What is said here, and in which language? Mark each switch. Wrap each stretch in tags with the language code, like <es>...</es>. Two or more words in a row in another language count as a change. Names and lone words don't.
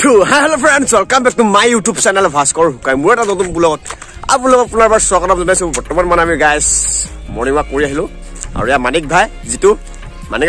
<en>Hello friends, welcome back to my YouTube channel Bhaskar Hukai.</en> <as>মই এটা নতুন ব্লগ আপোনালোক পুনৰ বাৰ স্বাগতম জনাইছো বৰ্তমান মান আমি</as> <en>guys morning walk</en> <as>কৰি আহিলো আৰু য়া মাণিক ভাই জিতু মাণিকে</as>